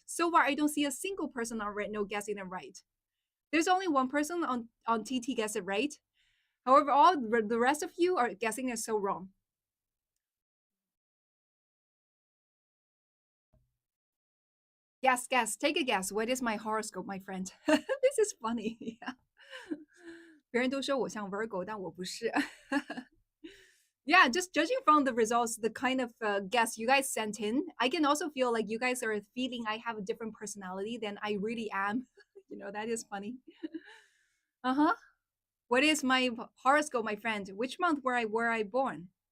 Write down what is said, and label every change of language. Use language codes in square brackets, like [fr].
[en] So far, I don't see a single person on RedNote guessing it right. There's only one person on TT gets it right. However, all the rest of you are guessing it so wrong. Yes, guess. Take a guess. What is my horoscope, my friend? This is funny. Yeah. [zh] 别人都说我像 Virgo, 但我不是。 [en] Yeah, just judging from the results, the kind of guess you guys sent in, I can also feel like you guys are feeling I have a different personality than I really am. That is funny. Uh-huh. What is my horoscope, my friend? Which month were I born?